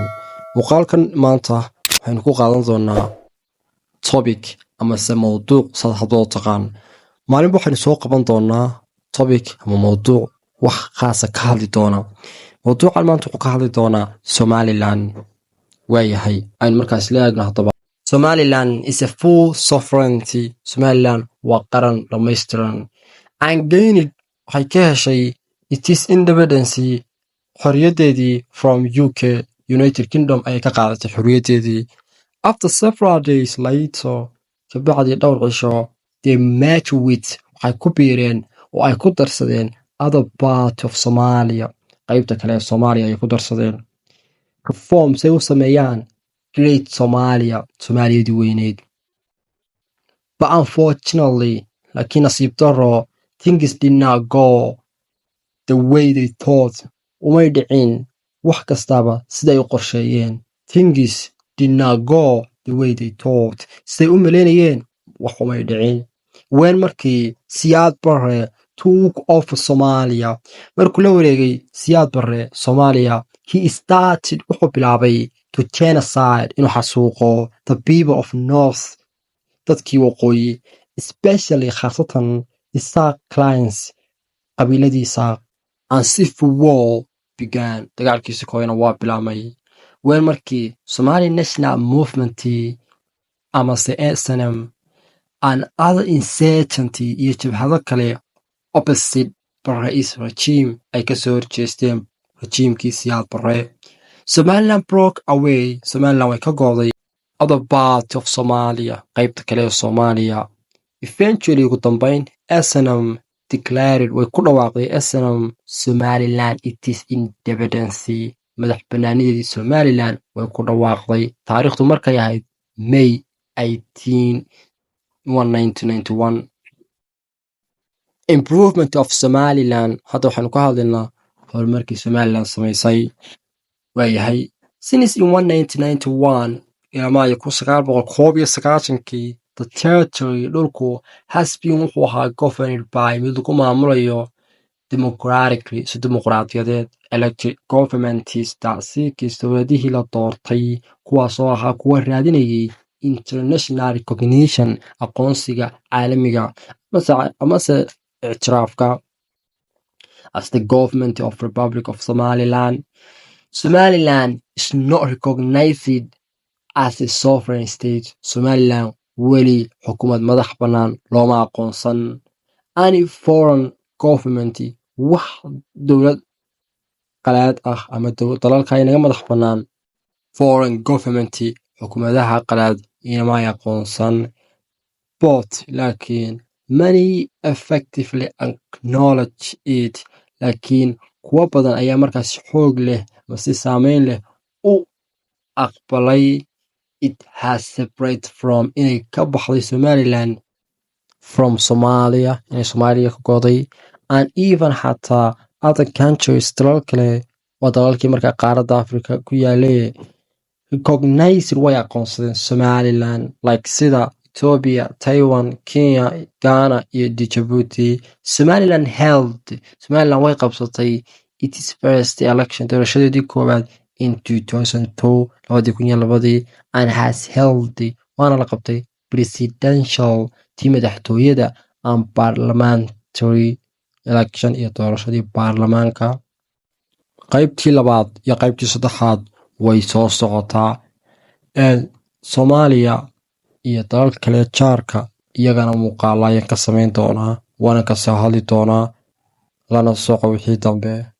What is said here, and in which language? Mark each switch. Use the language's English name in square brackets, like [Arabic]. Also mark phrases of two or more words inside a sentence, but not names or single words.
[Somali] Muuqaalkan maanta waxaynu ku qaadan doonaa topic ama mawduuc saddex taqaan. Maalin waxaynu soo qaban doonaa topic ama mawduuc wax khaas ah ka hadli doona. Mawduucan maanta wuxuu ka hadli doonaa Somaliland. Waayahay aynu markaas leeyahay hadaba [English] Somaliland is a full sovereignty. [Somali] Somaliland waa qaran dhammaystiran. [English] And gained [Somali] waxay ka heshay [English] its independence [Somali] xorriyadeedii [English] from UK United Kingdom [Somali] ay ka qaadatay xorriyadeedii. [English] After several days later [Somali] kabacdi dhowr cisho [English] they met with [Somali] waxay ku biireen oo ay ku darsadeen [English] other part of Somalia [Somali] qaybta kale ee Soomaaliya ay ku darsadeen reform say u sameeyaan [English] Great Somalia [Somali] Soomaaliyadii weyneyd. [English] But unfortunately [Somali] laakiin nasiib darro [English] things did not go the way they thought. [Somali] Umay dhicin wax kastaba siday u qorsheeyeen. [English] Things did not go the way they thought. [Somali] Siday u maleynayeen wax umay dhicin. [English] When markii Siyaad Barre took over Somalia, [Somali] markuu la wareegay [English] Siyaad Barre Somalia, he started [Somali] wuxuu bilaabay [English] to genocide [Somali] inuu xasuuqo [English] the people of North [Somali] dadkii waqooyi, [English] especially khaasatan Isaaq clients qabiiladiisa. And civil war began. [Somali] Dagaalkiisa kooyana waa bilaabmay. When markii Somali National Movement ama SNM [English] and other insurgency [Somali] iyo jabhado kale [English] opposite Barre's regime [Somali] ay ka soo horjeesteen rejiimkii Siyaad Barre. [English] Somaliland broke away. [Somali] Somaliland way ka gooday [English] other part of Somalia [Somali] qaybta kale ee Soomaaliya. Eventually ugu dambeyn SNM declared way ku dhawaaqday SNM Somaliland [English] it is independence. [Somali] Madax banaanideedii Somaliland way ku dhawaaqday taariikhdu markay ahayd May 18 1991. [English] Improvement of [Somali] Somaliland hadda waxaanu ka hadlaynaa horumarkii Somaliland samaysay. [English] Waayahay since in 1991 [Somali] ilaa Maayo [English] 1991 the territory dhulku has [Somali] been wuxuu ahaa [English] governed by [Somali] mid lagu maamulayo democratically si dimuqraadiyadeed [English] elected governments [Somali] taasiikii dowladihii la doortay kuwaasoo ahaa kuwa raadinayay [English] international recognition [Somali] aqoonsiga caalamiga amase ictiraafka [English] as the government of Republic of Somaliland. Somaliland is not recognized as a sovereign state. [Somali] Somaliland weli xukuumad madax bannaan looma aqoonsan. [English] Any foreign government [Somali] wax dowlad qalaad ah ama dalalka inaga madax bannaan [English] foreign government [Somali] xukuumadaha qalaad inama aqoonsan. [English] But laakiin many effectively acknowledge it. [Somali] Laakiin kuwa badan ayaa markaas xoog leh ama si saameyn leh u aqbalay [English] it has separated from [Somali] inay ka baxday Somaliland [English] from Somalia [Somali] inay Soomaaliya ka go'day. [English] And even [Somali] xataa [English] other countries [Somali] dalal kale waa dalalkii markaa qaaradda Africa ku yaalay recognized way aqoonsadeen Somaliland like sida Ethiopia, Taiwan, Kenya, Ghana iyo Djibouti. [English] Somaliland [Somali] way qabsatay [English] its first election [Somali] doorashadeedii koowaad [English] in 2002 and has held [Somali] waana la qabtay [English] presidential [Somali] tii madaxtooyada [English] and parliamentary election [Somali] iyo doorashadii baarlamaanka. qaybtii labaad iyo qaybtii saddexaad way soo socotaa. Soomaaliya iyo dalal kale jaarka iyagana muuqaalayan ka samayn doonaa waana ka soo hadli doonaa lana soco wixii dambe.